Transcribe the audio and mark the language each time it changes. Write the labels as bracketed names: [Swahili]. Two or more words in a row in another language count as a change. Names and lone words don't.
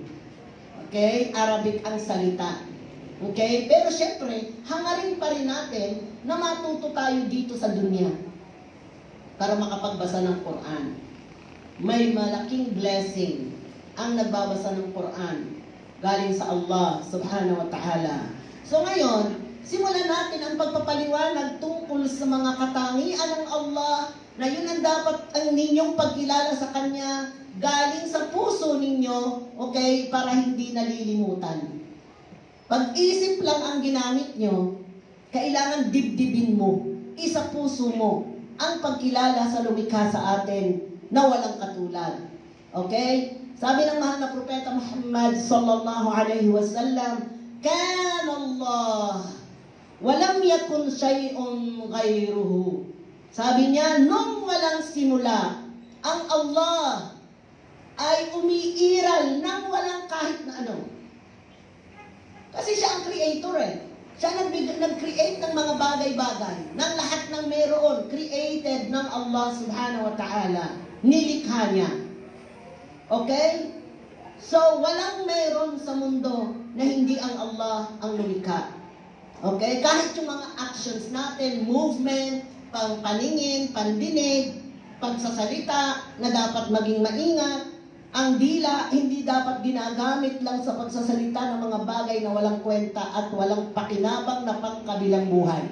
[Filipino] Okay? Arabic ang salita. Okay? Pero syempre, hangarin pa rin natin na matuto tayo dito sa dunya para makapagbasa ng Quran. May malaking blessing ang nagbabasa ng Quran galing sa Allah [Arabic] سبحانه وتعالى. [Filipino] So ngayon, simulan natin ang pagpapaliwanag tungkol sa mga katangian ng Allah na yun ang dapat ang ninyong pagkilala sa Kanya galing sa puso ninyo, okay, para hindi nalilimutan. Pag-isip lang ang ginamit nyo, kailangan dibdibin mo, isa puso mo, ang pagkilala sa lumikha sa atin na walang katulad. Okay? Sabi ng mahal na propeta Muhammad [Arabic] صلى الله عليه وسلم, كان الله ولم يكن شيء غيره. [Filipino] Sabi niya, nung walang simula, ang Allah ay umiiral ng walang kahit na ano. Kasi siya ang creator eh. Siya nag-create ng mga bagay-bagay. Ng lahat ng meron, created ng Allah [Arabic] سبحانه وتعالى. [Filipino] Nilikha niya. Okay? So, walang meron sa mundo na hindi ang Allah ang lumikha. Okay? Kahit yung mga actions natin, movement, paningin, pandinig, pagsasalita na dapat maging maingat, ang dila hindi dapat ginagamit lang sa pagsasalita ng mga bagay na walang kwenta at walang pakinabang na pangkabilang buhay.